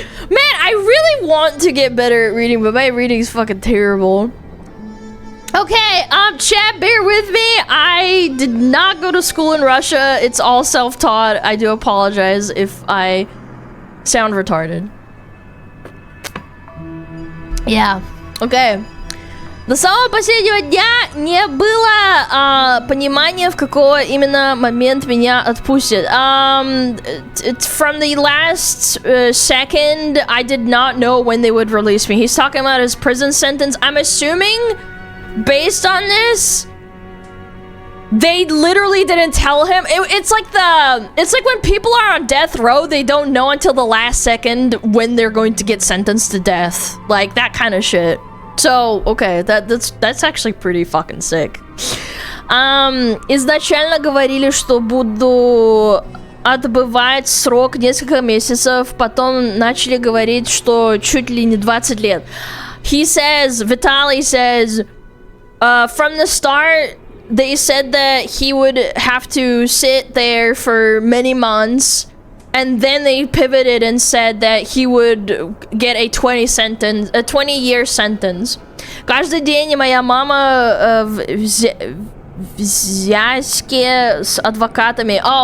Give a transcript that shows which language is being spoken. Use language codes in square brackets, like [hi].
[en] Man, I really want to get better at reading, but my reading is fucking terrible. Okay, chat, bear with me. I did not go to school in Russia. It's all self-taught. I do apologize if I sound retarded. Yeah, okay. [ru] До самого последнего дня не было понимания, в какой именно момент меня отпустят. [en] From the last second, I did not know when they would release me. He's talking about his prison sentence. I'm assuming, based on this, they literally didn't tell him. It's like when people are on death row, they don't know until the last second when they're going to get sentenced to death. Like that kind of shit. So, okay, that's actually pretty fucking sick. [ru] Изначально говорили, что буду отбывать срок несколько месяцев, потом начали говорить, что чуть ли не 20 лет. [en] Vitaly says, from the start, they said that he would have to sit there for many months, and then they pivoted and said that he would get a 20-year sentence. [ru] Каждый день моя мама в связке с адвокатами...